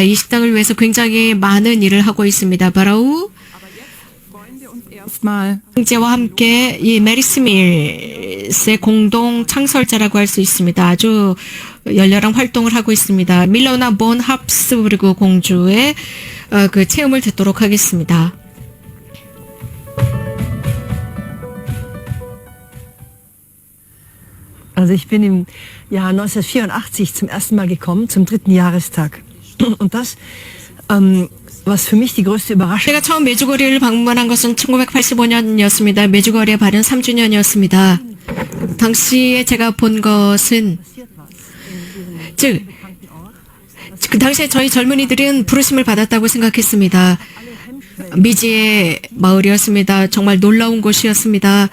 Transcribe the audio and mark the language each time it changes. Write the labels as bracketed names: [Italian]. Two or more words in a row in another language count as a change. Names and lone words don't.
[Korean] 이 식당을 위해서 굉장히 많은 일을 하고 있습니다. 바로 형제와 함께 이 메리스밀스의 공동 창설자라고 할 수 있습니다. 아주 열렬한 활동을 하고 있습니다. 밀로나 본 합스부르크 공주의 그 체험을 듣도록 하겠습니다. [German] Also ich bin im Jahr 1984 zum ersten Mal gekommen, zum 3. Jahrestag. Und das, was für mich die größte Überraschung. [Korean] 제가 처음 메주거리를 방문한 것은 1985년이었습니다. 메주거리의 발현 3주년이었습니다. 당시에 제가 본 것은 그 당시에 저희 젊은이들은 부르심을 받았다고 생각했습니다. 미지의 마을이었습니다. 정말 놀라운 곳이었습니다.